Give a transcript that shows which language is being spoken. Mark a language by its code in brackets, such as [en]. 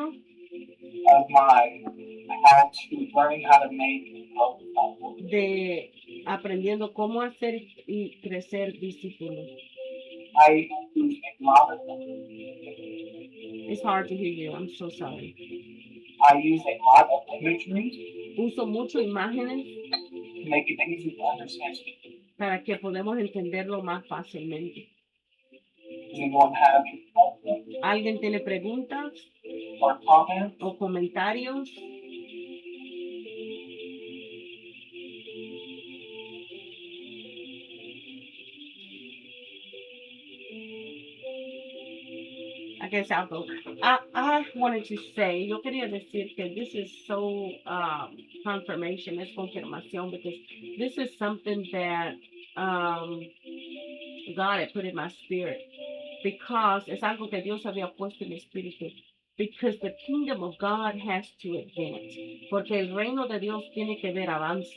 [en] of my how to learning how to make and grow disciples. [es] de aprendiendo cómo hacer y crecer discípulos. [en] I use a lot of them. It's hard to hear you, I'm so sorry. I use a lot of imagery [es] Uso mucho imágenes [en] to make it easy to understand. [es] para que podamos entenderlo más fácilmente. [en] Does anyone have any questions [es] ¿Alguien tiene preguntas [en] or comments? [es] o comentarios? [en] I guess I'll go. I wanted to say, [es] yo quería decir que [en] this is so confirmation, [es] es confirmación, [en] because this is something that God had put in my spirit, because [es] es algo que Dios había puesto en mi espíritu. [en] Because the kingdom of God has to advance. [es] Porque el reino de Dios tiene que ver avance.